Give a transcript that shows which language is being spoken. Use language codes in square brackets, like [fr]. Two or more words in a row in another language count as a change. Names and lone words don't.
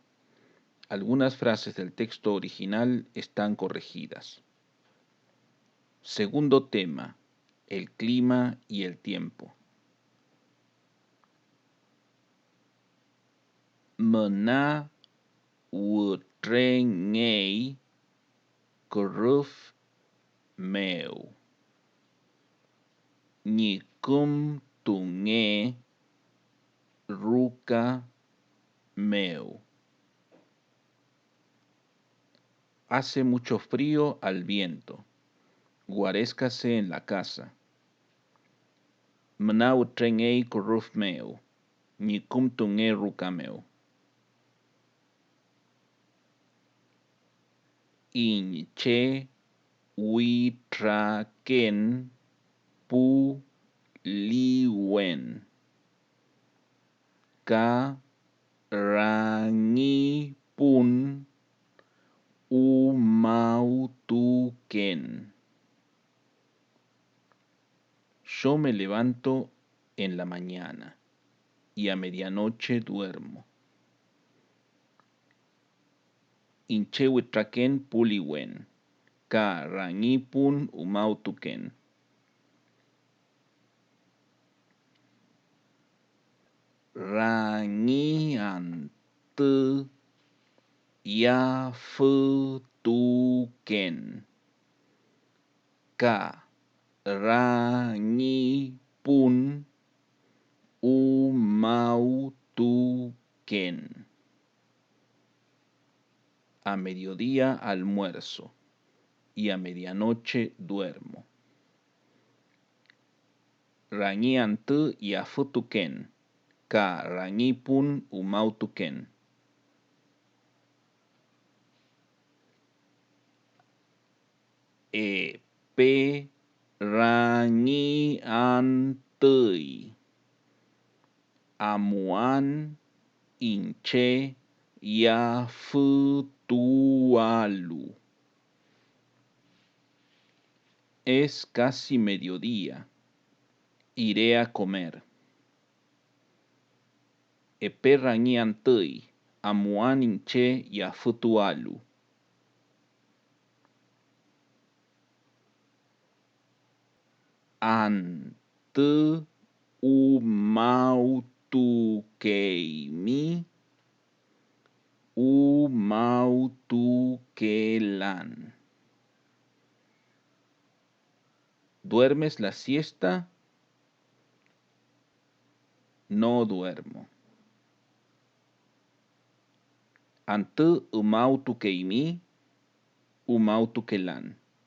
[es] Algunas frases del texto original están corregidas. Segundo tema: el clima y el tiempo. [arn] Mena wutrengei kuruf meu. Nikum tunge ruka meu. [es] Hace mucho frío al viento. Guarézcase en la casa. [arn] Mna wutrengei kuruf meu. Nikum tunge ruka meu. Inche witraken pu liwen. Ka rangi pun umautuken. [es] Yo me levanto en la mañana y a medianoche duermo. [arn] Inche witraken puliwen. Ka rangipun umautuken. Rangiante yafutuken. Ka rangipun umautuken. [es] A mediodía almuerzo y a medianoche duermo. [arn] Rangiante yafutuken. Ka rangipun umautuken. Pe rangiantei. Amuan inche yafutualu. [es] Es casi mediodía. Iré a comer. [arn] Epe rangiantei. Amuan inche yafutualu. Ante umautukeimi umautukelan. [es] ¿Duermes la siesta? No duermo. [arn] Ante umautukeimi umautukelan.